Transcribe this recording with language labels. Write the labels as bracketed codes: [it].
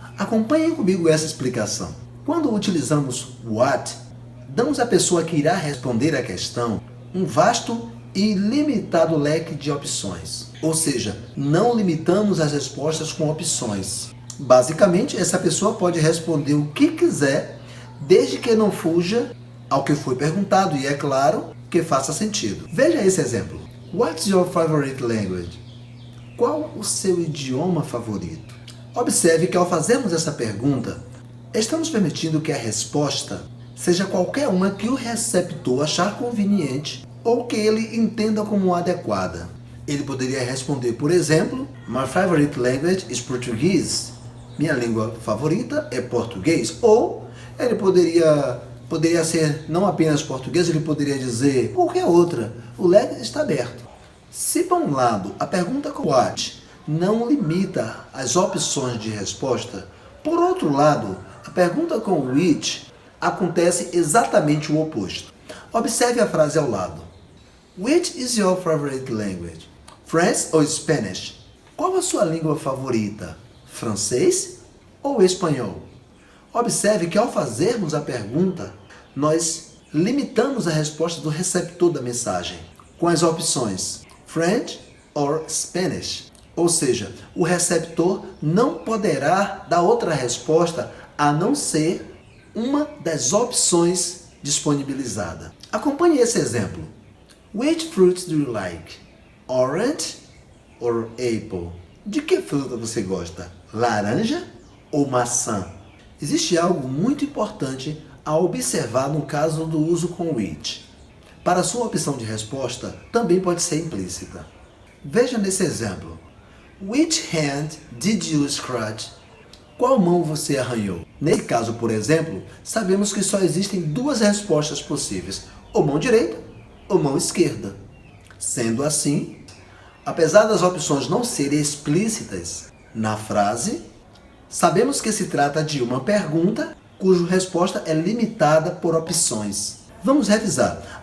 [pt] Acompanhem comigo essa explicação. Quando utilizamos what, damos à pessoa que irá responder a questão um vasto e limitado leque de opções. Ou seja, não limitamos as respostas com opções. Basicamente, essa pessoa pode responder o que quiser, desde que não fuja ao que foi perguntado e, é claro, que faça sentido. Veja esse exemplo. [en] What's your favorite language? [pt] Qual o seu idioma favorito? Observe que ao fazermos essa pergunta, estamos permitindo que a resposta seja qualquer uma que o receptor achar conveniente ou que ele entenda como adequada. Ele poderia responder, por exemplo, [en] My favorite language is Portuguese. [pt] Minha língua favorita é português. Ou ele poderia ser não apenas português, ele poderia dizer qualquer outra. O leque está aberto. Se por um lado a pergunta com what não limita as opções de resposta, Por outro lado, a pergunta com which acontece exatamente o oposto. Observe a frase ao lado. [en] Which is your favorite language? French ou Spanish? [pt] Qual a sua língua favorita? Francês ou espanhol? Observe que ao fazermos a pergunta, nós limitamos a resposta do receptor da mensagem com as opções [en] French or Spanish. [pt] Ou seja, o receptor não poderá dar outra resposta a não ser uma das opções disponibilizada. Acompanhe esse exemplo. [en] Which fruits do you like? Orange or apple? [pt] De que fruta você gosta? Laranja ou maçã? Existe algo muito importante a observar no caso do uso com which. Para sua opção de resposta, também pode ser implícita. Veja nesse exemplo. [en] Which hand did you scratch? [pt] Qual mão você arranhou? Nesse caso, por exemplo, sabemos que só existem duas respostas possíveis, ou mão direita ou mão esquerda. Sendo assim, apesar das opções não serem explícitas na frase, sabemos que se trata de uma pergunta cuja resposta é limitada por opções. Vamos revisar.